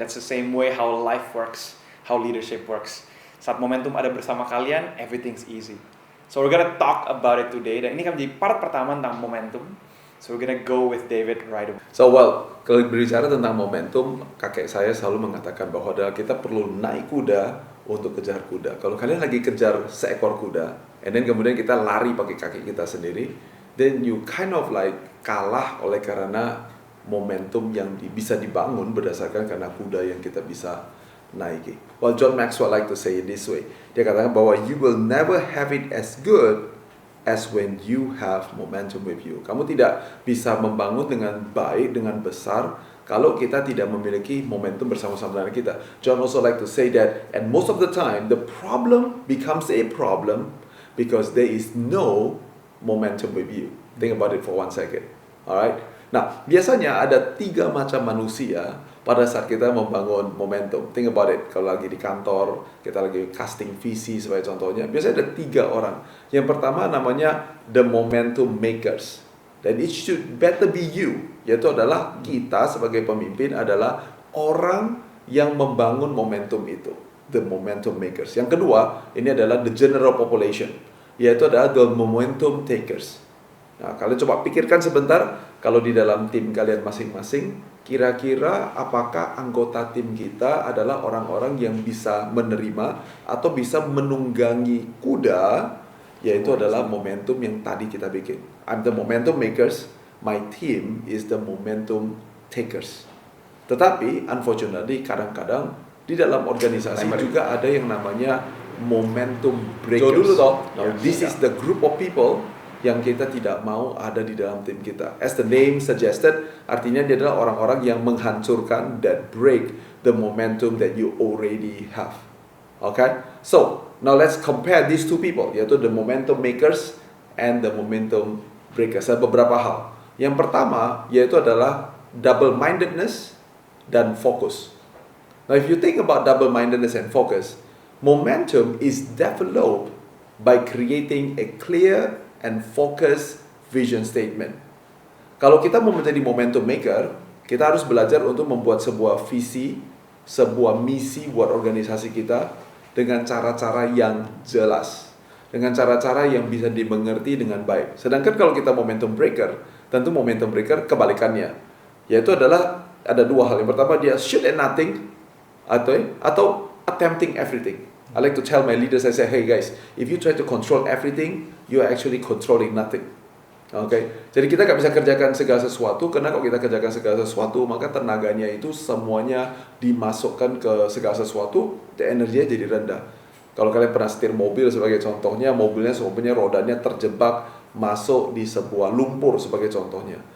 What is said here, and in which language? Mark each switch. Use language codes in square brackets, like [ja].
[en] That's the same way how life works, how leadership works. [id] Saat momentum ada bersama kalian, [en] everything's easy. So we're gonna talk about it today. [id] Dan ini akan menjadi part pertama tentang momentum. [en] So we're gonna go with David right away. [id] Kalau berbicara tentang momentum, kakek saya selalu mengatakan bahwa kita perlu naik kuda untuk kejar kuda. Kalau kalian lagi kejar seekor kuda, [en] and then [id] kemudian kita lari pakai kaki kita sendiri, [en] then you kind of like [id] kalah oleh karena momentum yang bisa dibangun berdasarkan karena kuda yang kita bisa naiki. [en] Well, John Maxwell like to say it this way. [id] Dia katakan bahwa [en] you will never have it as good as when you have momentum with you. [id] Kamu tidak bisa membangun dengan baik, dengan besar, kalau kita tidak memiliki momentum bersama-sama dengan kita. [en] John also like to say that, and most of the time, the problem becomes a problem because there is no momentum with you. Think about it for 1 second. Alright? [id] Nah, biasanya ada 3 macam manusia pada saat kita membangun momentum. [en] Think about it. [id] Kalau lagi di kantor, kita lagi casting visi sebagai contohnya, biasanya ada 3 orang. Yang pertama namanya the momentum makers. [en] Dan it should better be you. [id] Yaitu adalah kita sebagai pemimpin adalah orang yang membangun momentum itu. [en] The momentum makers. [id] Yang kedua, ini adalah [en] the general population. [id] Yaitu adalah the momentum takers. Nah, kalian coba pikirkan sebentar, kalau di dalam tim kalian masing-masing, kira-kira apakah anggota tim kita adalah orang-orang yang bisa menerima atau bisa menunggangi kuda, yaitu adalah momentum yang tadi kita bikin. [en] I'm the momentum makers, my team is the momentum takers. [id] Tetapi, unfortunately, kadang-kadang di dalam organisasi juga ada yang namanya momentum breakers. Dulu toh. [en] Now, this is the group of people [id] yang kita tidak mau ada di dalam tim kita. [en] As the name suggested, [id] artinya dia adalah orang-orang yang menghancurkan, [en] that break the momentum that you already have. Okay? So, now let's compare these two people, yaitu the momentum makers and the momentum breakers. [id] Ada beberapa hal. Yang pertama, yaitu adalah double-mindedness dan focus. [en] Now, if you think about double-mindedness and focus, momentum is developed by creating a clear and focus vision statement. [id] Kalau kita mau menjadi momentum maker, kita harus belajar untuk membuat sebuah visi, sebuah misi buat organisasi kita dengan cara-cara yang jelas, dengan cara-cara yang bisa dimengerti dengan baik. Sedangkan kalau kita momentum breaker, tentu momentum breaker kebalikannya, yaitu adalah ada 2 hal. Yang pertama, dia [en] shoot at nothing [id] atau [en] attempting everything. I like to tell my leaders, I say, hey guys, if you try to control everything, you are actually controlling nothing. Okay? [id] Jadi kita gak bisa kerjakan segala sesuatu, karena kalau kita kerjakan segala sesuatu, maka tenaganya itu semuanya dimasukkan ke segala sesuatu, energinya jadi rendah. Kalau kalian pernah setir mobil sebagai contohnya, mobilnya semuanya rodanya terjebak masuk di sebuah lumpur sebagai contohnya.